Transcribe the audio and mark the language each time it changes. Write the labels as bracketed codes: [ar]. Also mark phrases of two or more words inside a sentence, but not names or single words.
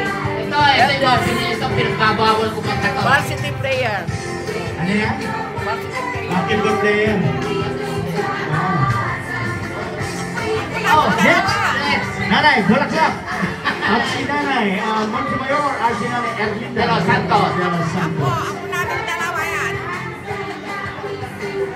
[tl] Ito yung pinagbabawal ko kanta to. [en] Varsity prayer. [tl] Ano yan? [en] Varsity prayer. Happy birthday [tl] yan. Oh, Next. next. Nanay, bulaklak. At si Nanay, Montemayor, at si Nanay Erlinda. De los Santos. De los Santos. Ako namin dalawa yan.